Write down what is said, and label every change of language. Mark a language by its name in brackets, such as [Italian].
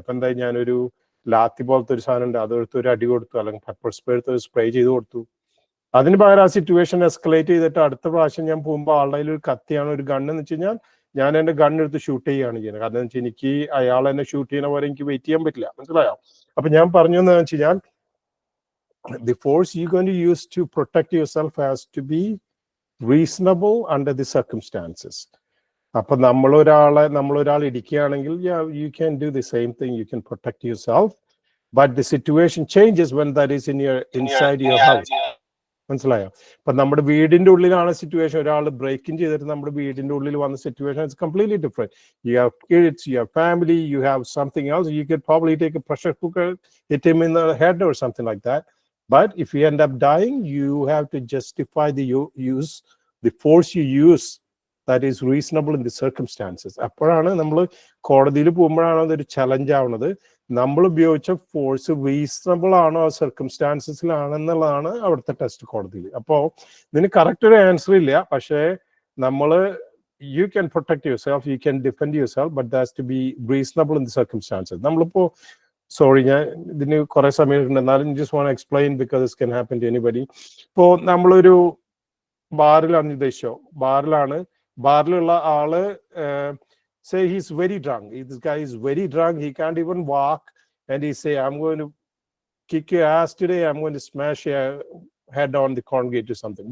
[Malayalam] അപ്പൊ എന്തായി, ഞാനൊരു ലാത്തി പോലത്തെ ഒരു സാധനം ഉണ്ട്, അതെടുത്ത് ഒരു അടി കൊടുത്തു, അല്ലെങ്കിൽ പെപ്പർ സ്പ്രേ എടുത്ത് സ്പ്രേ ചെയ്ത് കൊടുത്തു. അതിന് പകരം ആ സിറ്റുവേഷൻ എസ്കലേറ്റ് ചെയ്തിട്ട് അടുത്ത പ്രാവശ്യം ഞാൻ പോകുമ്പോൾ ആളുടെ കയ്യിൽ ഒരു കത്തിയാണ്, ഒരു ഗണ്ണെന്ന് വെച്ച് കഴിഞ്ഞാൽ ഞാൻ എൻ്റെ ഗണ്ണെടുത്ത് ഷൂട്ട് ചെയ്യുകയാണ് ചെയ്യുന്നത്. കാരണം എന്ന് വെച്ചാൽ എനിക്ക് അയാൾ എന്നെ ഷൂട്ട് ചെയ്യുന്ന പോലെ എനിക്ക് വെയിറ്റ് ചെയ്യാൻ പറ്റില്ല, മനസ്സിലായോ? അപ്പൊ ഞാൻ പറഞ്ഞു എന്ന് വെച്ച് കഴിഞ്ഞാൽ, [English] the force you're going to use to protect yourself has to be reasonable under the circumstances. [Malayalam] അപ്പൊ നമ്മളൊരാൾ ഇടിക്കുകയാണെങ്കിൽ, [English] yeah, you can do the same thing, you can protect yourself, but the situation changes when that is inside your house. [Malayalam] മനസ്സിലായോ? അപ്പൊ നമ്മുടെ വീടിന്റെ ഉള്ളിലാണ് situation, ഒരാൾ breaking ചെയ്തിട്ട് നമ്മുടെ വീടിന്റെ ഉള്ളിൽ വന്ന situation, [English] It's completely different. You have kids, you have family, you have something else, you could probably take a pressure cooker, hit him in the head or something like that. But if you end up dying, you have to justify the force you use that is reasonable in the circumstances. [Malayalam] അപ്പോഴാണ് നമ്മൾ കോടതിയിൽ പോകുമ്പോഴാണ് അതൊരു challenge ആവുന്നത്. നമ്മൾ ഉപയോഗിച്ച force reasonable ആണോ സർക്കംസ്റ്റാൻസസിലാണെന്നുള്ളതാണ് അവിടുത്തെ ടെസ്റ്റ് കോടതിയിൽ. അപ്പോ ഇതിന് കറക്റ്റ് ഒരു ആൻസർ ഇല്ല, പക്ഷേ നമ്മള് [English] you can protect yourself, you can defend yourself, but that has to be reasonable in the circumstances. [Malayalam] നമ്മളിപ്പോ സോറി, ഞാൻ ഇതിന് കുറെ സമയമുണ്ട്, എന്നാലും [English] just want to explain because this can happen to anybody. [Malayalam] ഇപ്പോ നമ്മളൊരു ബാറിലാണ് ഉദ്ദേശിച്ചോ, ബാറിലുള്ള ആള് [English] say he's very drunk, this guy is very drunk, he can't even walk, and he say, I'm going to kick your ass today, I'm going to smash your head on the concrete or something.